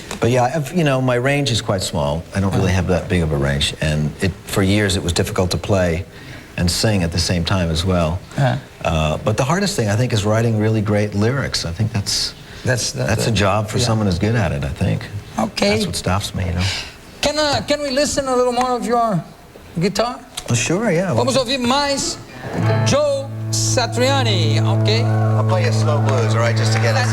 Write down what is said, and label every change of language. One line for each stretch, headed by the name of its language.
English: But yeah, my range is quite small. I don't really have that big of a range, and for years it was difficult to play and sing at the same time as well. But the hardest thing, I think, is writing really great lyrics. I think that's a job for someone who's good at it, I think. Okay. That's what stops me, Can Can we listen a little more of your guitar? Well, sure, yeah.
Portuguese: Vamos ouvir mais Joe Satriani, okay?
English: I'll play you a slow blues, all right, just to get us...